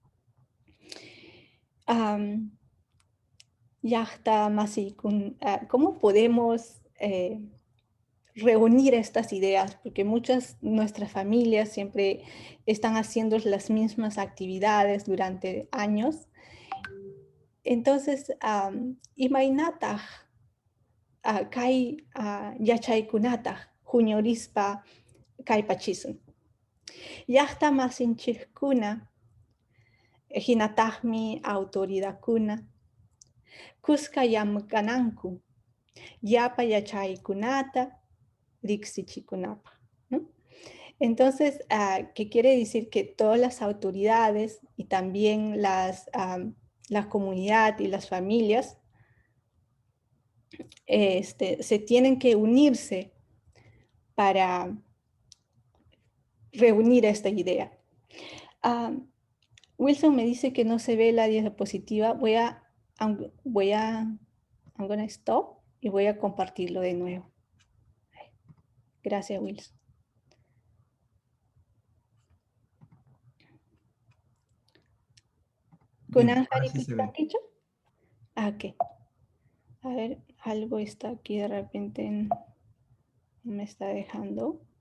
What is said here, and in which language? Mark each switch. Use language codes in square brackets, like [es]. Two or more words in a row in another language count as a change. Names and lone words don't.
[es] ¿Cómo podemos reunir estas ideas? Porque nuestras familias siempre están haciendo las mismas actividades durante años Entonces, [qu] imaynataq kay yachaykunataq huñurispa kaypachisun. Llaqta masinchikkuna, hinataqmi autoridadkuna, kuska llamkananku, llapa yachaykunata riksichikunapaq, [es] ¿no? Entonces, ¿qué quiere decir? Que todas las autoridades y también la comunidad y las familias se tienen que unirse para reunir esta idea. Wilson me dice que no se ve la diapositiva. [en] I'm gonna stop [es] y voy a compartirlo de nuevo. Gracias, Wilson. ¿Con Bien, Anja ahora sí se ve. Riquicho? Ok. A ver, algo está aquí de repente, no me está dejando.